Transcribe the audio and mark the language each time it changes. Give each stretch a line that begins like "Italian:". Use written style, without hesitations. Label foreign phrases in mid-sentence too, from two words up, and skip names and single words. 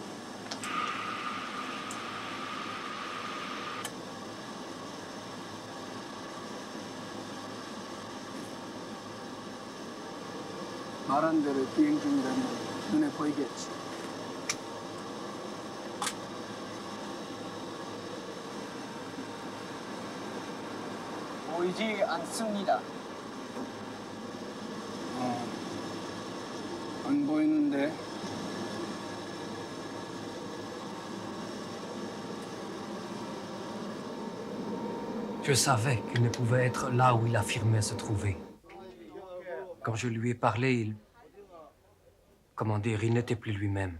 Korean: 말한 대로 비행 중이라면 눈에 보이겠지. 보이지 않습니다. 안 보이는데.
French: Je savais qu'il ne pouvait être là où il affirmait se trouver. Quand je lui ai parlé, comment dire, il n'était plus lui-même.